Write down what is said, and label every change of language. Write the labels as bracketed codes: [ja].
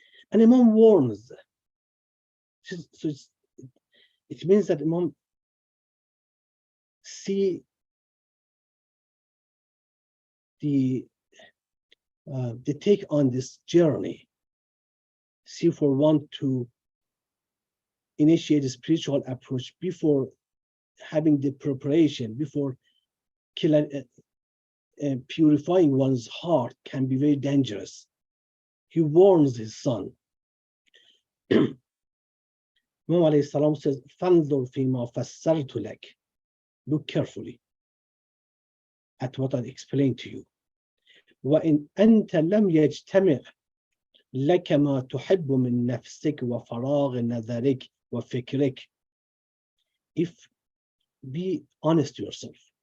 [en] And Imam warns. So it means that Imam see the take on this journey, see for one to initiate a spiritual approach before having the preparation, before purifying one's heart can be very dangerous. He warns his son. Imam alayhi salam says, [ar] فَانْظُرْ فِي مَا فَسَّرْتُ لَكَ. [en] Look carefully at what I explained to you. [ar] وَإِنْ أَنْتَ لَمْ يَجْتَمِعْ لَكَ مَا تُحِبُّ مِنْ نَفْسِكَ وَفَرَاغِ نَظَرِكَ وَفِكْرِكَ. [en] If be honest to yourself.